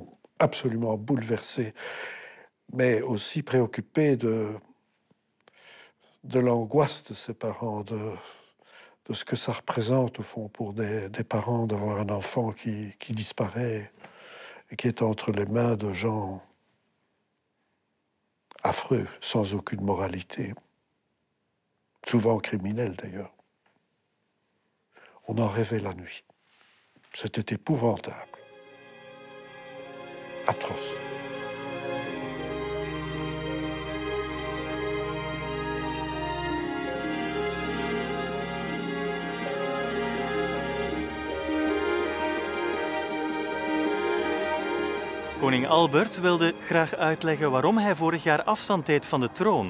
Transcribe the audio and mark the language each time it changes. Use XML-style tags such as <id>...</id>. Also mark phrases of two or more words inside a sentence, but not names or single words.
<fr>absolument bouleversés, mais aussi préoccupés de l'angoisse de ces parents, de ce que ça représente, au fond, pour des parents d'avoir un enfant qui disparaît et qui est entre les mains de gens affreux, sans aucune moralité, souvent criminels d'ailleurs. On en rêvait la nuit. C'était épouvantable. Atroce.</fr> <nl>Koning Albert wilde graag uitleggen waarom hij vorig jaar afstand deed van de troon.</nl>